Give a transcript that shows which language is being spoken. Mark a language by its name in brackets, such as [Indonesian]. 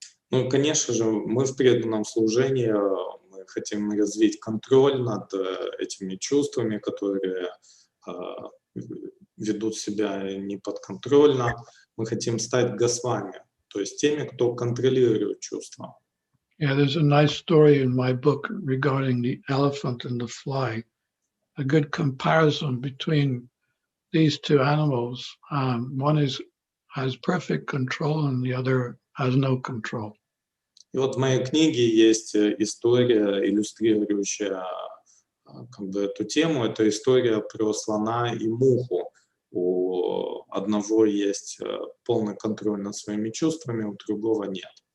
[Russian] Ну, конечно же, мы в преданном служении, мы хотим развить контроль над этими чувствами, которые ведут себя неподконтрольно. Мы хотим стать Госвами, то есть теми, кто контролирует чувства. [English] Yeah, there's a nice story in my book regarding the elephant and the fly. A good comparison between these two animals. One has perfect control and the other has no control. [Russian] И вот в моей книге есть история, иллюстрирующая как бы эту тему. Это история про слона и муху. У одного есть полный контроль над своими чувствами, у другого нет.